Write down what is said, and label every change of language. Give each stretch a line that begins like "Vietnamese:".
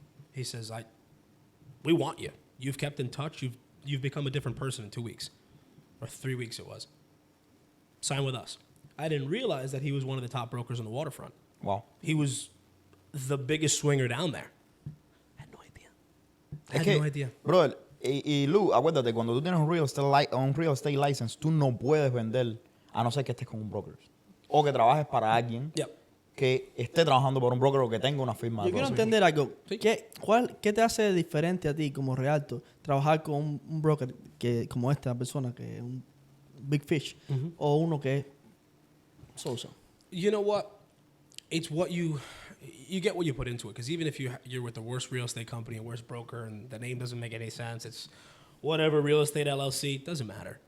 English: He says, we want you. You've kept in touch. You've become a different person in 2 weeks. Or 3 weeks it was. Sign with us. I didn't realize that he was one of the top brokers on the waterfront. Wow. He was the biggest swinger down there. I had no idea.
Spanish: Brother, y Lu, acuérdate, cuando tú tienes un real estate license, tú no puedes vender a no ser que estés con un broker. O que trabajes para alguien que esté trabajando por un broker o que tenga una firma. Yo quiero entender algo. ¿Sí? ¿Qué te hace diferente a ti como realtor trabajar con un broker como esta persona que es un
English: big fish
Spanish: o uno que es so-so?
English: You know what? It's what you get what you put into it. Because even if you're with the worst real estate company and worst broker and the name doesn't make any sense, it's whatever, real estate LLC, doesn't matter.